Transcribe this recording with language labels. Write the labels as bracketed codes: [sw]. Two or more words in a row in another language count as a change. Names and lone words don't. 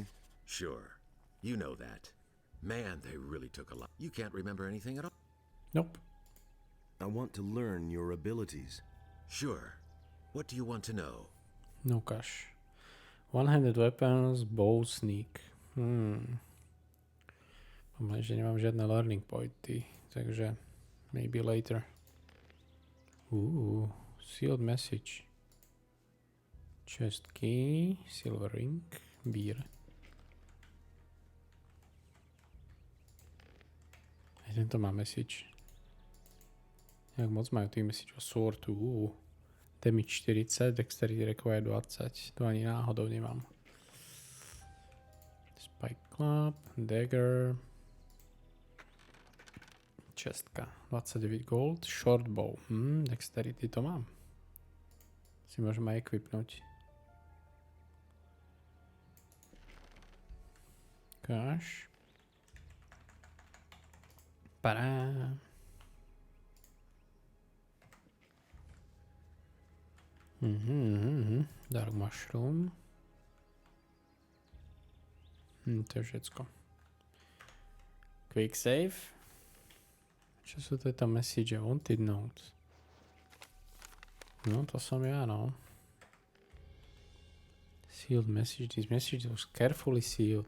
[en] Sure. You know that. Man, they really took a lot. You can't remember anything at all? Nope. I want to learn your abilities. Sure. What do you want to know? No cash. One-handed weapons, bow, sneak. [sk] Mám, že nemám žiadne learning pointy, takže [en] maybe later. Sealed message. Chest key, silver ring, beer. [sk] Aj tento má message. Jak moc majú tých message o sword. [en] Damage 40, dexterity require 20. [sk] To ani náhodou nemám. [en] Spike club, dagger. Čestka, 29 gold, short bow. [sk] Dexterity to mám. Si môžem aj equipnúť. [en] Cash. Pará. Dark mushroom. [sk] To je všetko. [en] Quick save. [sk] Čo sú tieto message? [en] Wanted notes. [sk] No, to som ja, no. [en] Sealed message. This message was carefully sealed.